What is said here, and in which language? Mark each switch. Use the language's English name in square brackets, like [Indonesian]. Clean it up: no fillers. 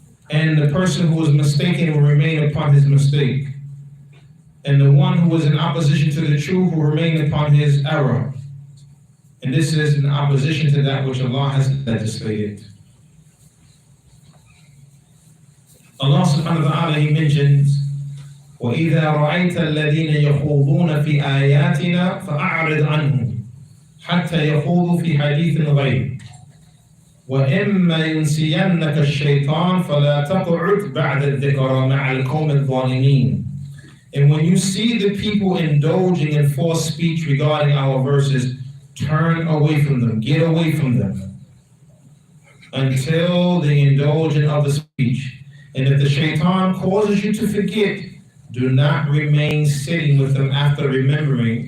[English] And the person who is mistaken will remain upon his mistake. And the one who is in opposition to the truth will remain upon his error. And this is in opposition to that which Allah has legislated. Allah subhanahu wa ta'ala, he mentions, [Arabic] وَإِذَا رَأَيْتَ الَّذِينَ يَخُوضُونَ فِي آيَاتِنَا فَأَعْرِضْ عَنْهُمْ حَتَّى يَخُوضُوا فِي حَدِيثٍ غَيْرِهِ وَإِمَّا يُنْسِيَنَّكَ الشَّيْطَانُ فَلَا تَقْعُدْ بَعْدَ الذِّكْرَى مَعَ الْقَوْمِ الظَّالِمِينَ. [English] And when you see the people indulging in false speech regarding our verses, turn away from them, get away from them, until they indulge in other speech. And if the shaitan causes you to forget, do not remain sitting with them after remembering.